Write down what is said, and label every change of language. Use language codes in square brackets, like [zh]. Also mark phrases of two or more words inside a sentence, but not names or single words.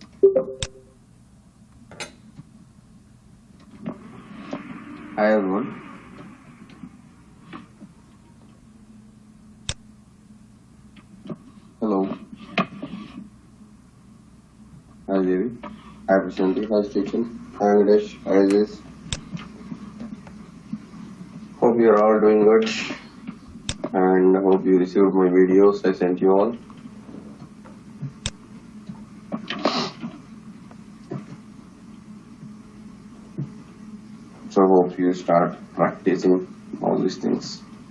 [en] Hi everyone. Hello. Hi Devi. Hi Prashanti. Hi Station. Hi Videsh. Hi Aziz. Hope you're all doing good and hope you received my videos I sent you all. So hope you start practicing all these things.